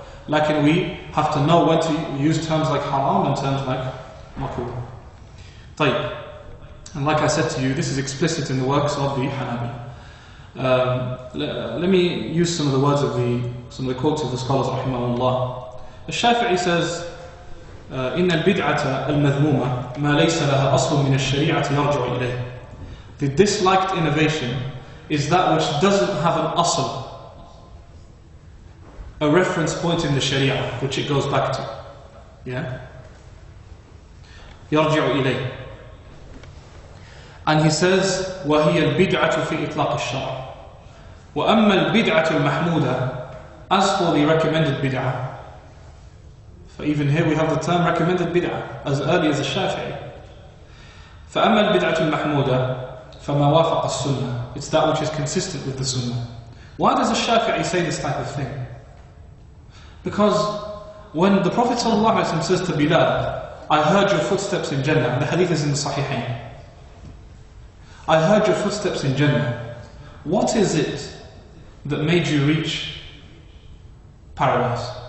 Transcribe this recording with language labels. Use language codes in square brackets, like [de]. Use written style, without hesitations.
[en] Like we have to know when to use terms like haram and terms like makruh. [ar] طيب. [en] And like I said to you, this is explicit in the works of the Hanabi. Let me use some of the words of some of the quotes of the scholars rahimahullah. [ar] Al-Shafi'i says, إن البدعة المذمومة ما ليس لها أصل من الشريعة يرجع إليه. [en] The disliked innovation is that which doesn't have an asl, a reference point in the Sharia, which it goes back to. [ar] Yeah? يرجع إليه. [en] And he says, [ar] وهي البدعة في إطلاق الشرع. وأما البدعة المحمودة, [en] as for the recommended bid'ah, so even here we have the term recommended bid'ah, as early as the Shafi'i. [ar] فأما البدعة المحمودة فما وافق السنة. [en] It's that which is consistent with the sunnah. Why does the Shafi'i say this type of thing? Because when the Prophet ﷺ says to Bilal, I heard your footsteps in Jannah, and the hadith is in the Sahihain. I heard your footsteps in Jannah. What is it that made you reach paradise?